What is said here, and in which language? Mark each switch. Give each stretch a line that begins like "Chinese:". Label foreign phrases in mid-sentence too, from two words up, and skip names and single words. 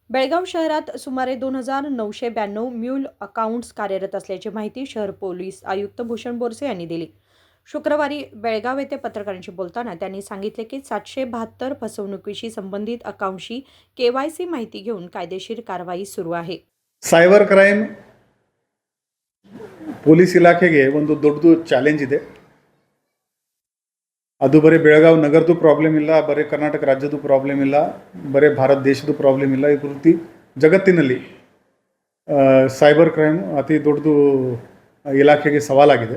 Marathi: बेळगाव शहरात सुमारे 2,992
English: mule accounts
Marathi: कार्यरत असल्याची माहिती शहर पोलीस आयुक्त भूषण बोरसे यांनी दिली. शुक्रवारी बेळगाव येथे पत्रकारांशी बोलताना त्यांनी सांगितले की 772 फसवणुकीशी संबंधित अकाउंटशी केवायसी माहिती घेऊन कायदेशीर कारवाई सुरू आहे.
English: cyber crime
Kannada: ಪೊಲೀಸ್ ಇಲಾಖೆಗೆ ಒಂದು ದೊಡ್ಡದು ಚಾಲೆಂಜ್ ಇದೆ. ಅದು ಬರೀ ಬೆಳಗಾವಿ ನಗರದ್ದು ಪ್ರಾಬ್ಲಮ್ ಇಲ್ಲ, ಬರೀ ಕರ್ನಾಟಕ ರಾಜ್ಯದ್ದು ಪ್ರಾಬ್ಲಮ್ ಇಲ್ಲ, ಬರೀ ಭಾರತ ದೇಶದ್ದು ಪ್ರಾಬ್ಲಮ್ ಇಲ್ಲ. ಈ ಪೂರ್ತಿ ಜಗತ್ತಿನಲ್ಲಿ
English: cyber crime
Kannada: ಅತಿ ದೊಡ್ಡದು ಇಲಾಖೆಗೆ ಸವಾಲಾಗಿದೆ.